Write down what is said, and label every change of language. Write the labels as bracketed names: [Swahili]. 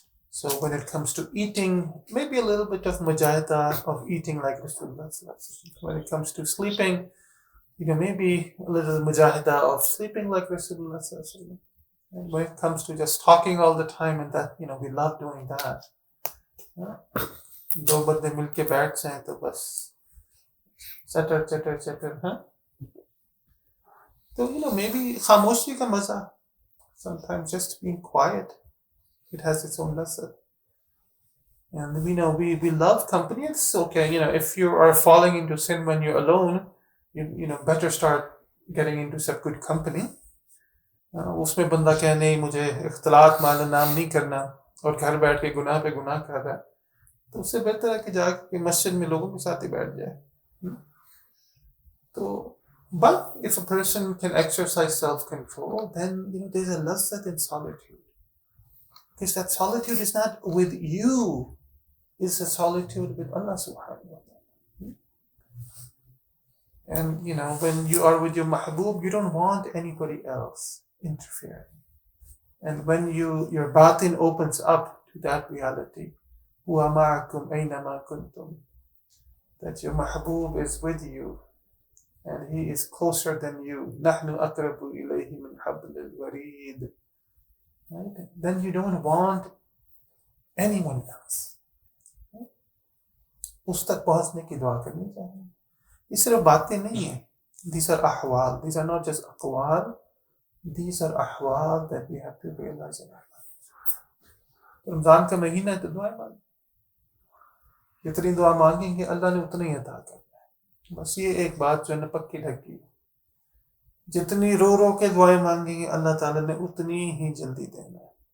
[English] So when it comes to eating, maybe a little bit of mujahidah of eating like Rasulullah. When it comes to sleeping, maybe a little mujahidah of sleeping like Rasulullah. And when it comes to just talking all the time and that, we love doing that. [Hindi] दो बंदे मिलके बैठ जाएं तो बस चटर चटर चटर. [English] तो maybe [Hindi] खामोशी का मजा, [English] sometimes just being quiet, it has its own lesson. And we love company. It's okay. If you are falling into sin when you're alone, you better start getting into some good company. [Hindi] उसमें बंदा कहे नहीं मुझे इख्तिलात माल नाम नहीं करना और घर बैठ के गुनाह पे गुनाह कर रहा है, तो उससे बेहतर है कि जाके मस्जिद में लोगों के साथ ही बैठ जाए. [English] तो but if a person can exercise self-control, then there's a lazzat in solitude, because that solitude is not with you, it's a solitude with Allah subhanahu wa ta'ala. And when you are with your mahbub, you don't want anybody else interfering. And when your batin opens up to that reality, [Arabic] huwa ma'akum aynama kuntum, [English] that your mahbub is with you and he is closer than you, [Arabic] nahnu aqrabu ilayhi min hablil warid, [English] right? Then you don't want anyone else. [Hindi] उस तक पहुंचने की दुआ करनी चाहिए. ये सिर्फ बातें नहीं है. [English] These are ahwal. These are not just aqwal. These are ahwal that we have to realize in our lives. [Hindi] Ramzan का महीना है तो दुआ मांगे. जितनी दुआ मांगेंगे अल्लाह ने उतना ही अता करना है. बस ये एक बात जो है ना पक्की लगी. जितनी रो रो के दुआएं मांगेंगे अल्लाह ताला ने उतनी ही जल्दी देना है.